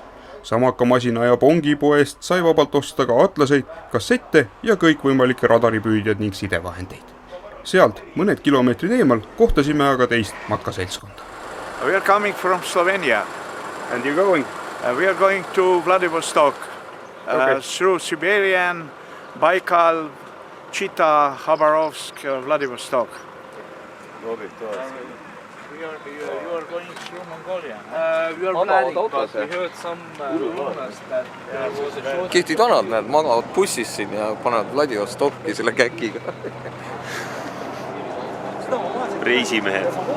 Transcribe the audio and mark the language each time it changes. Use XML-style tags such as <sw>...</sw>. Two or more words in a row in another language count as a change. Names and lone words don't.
<et>Samakamasina ja pongipoest sai vabalt osta ka atlaseid, kassette ja kõikvõimalikke radaripüüdjad ning sidevahendeid. Sealt mõned kilomeetrid eemal kohtasime aga teist matkaseltskonda.</et> <en>We are coming from Slovenia. And you going? We are going to Vladivostok through Siberian, Baikal, Chita, Khabarovsk, Vladivostok. You are going through Mongolia. We are planning, but we heard some rumors that there was a short...</en> <et>Kihvtid vanad, need magavad bussis siin ja panevad Vladivostokki selle käkiga. Reisimehed.</et>